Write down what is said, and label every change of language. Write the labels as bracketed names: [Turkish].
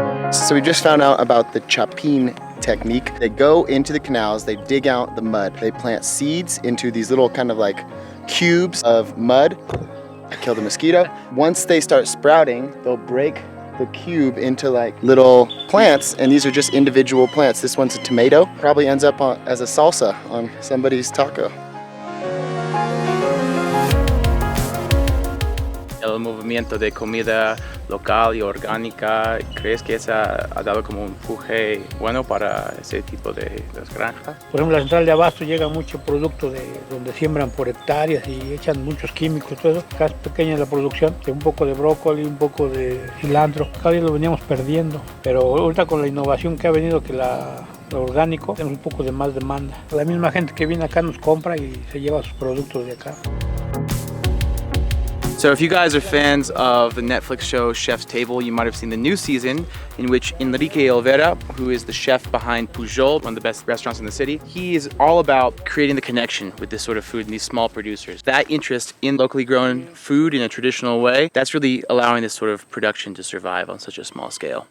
[English] So we just found out about the chapin technique. They go into the canals, they dig out the mud, they plant seeds into these little kind of like cubes of mud. I killed a mosquito. Once they start sprouting, they'll break the cube into like little plants, and these are just individual plants. This one's a tomato, probably ends up as a salsa on somebody's taco. [Spanish] El movimiento de comida local y orgánica, ¿crees que esa ha dado como un empuje bueno para ese tipo de las granjas? Por ejemplo, la central de abasto llega mucho producto de donde siembran por hectáreas y echan muchos químicos, todo eso. Acá es pequeña la producción, un poco de brócoli, un poco de cilantro. Cada día lo veníamos perdiendo, pero ahorita con la innovación que ha venido, que lo orgánico, tenemos un poco de más demanda. La misma gente que viene acá nos compra y se lleva sus productos de acá. [English] So if you guys are fans of the Netflix show Chef's Table, you might have seen the new season in which Enrique Olvera, who is the chef behind Pujol, one of the best restaurants in the city, he is all about creating the connection with this sort of food and these small producers. That interest in locally grown food in a traditional way, that's really allowing this sort of production to survive on such a small scale.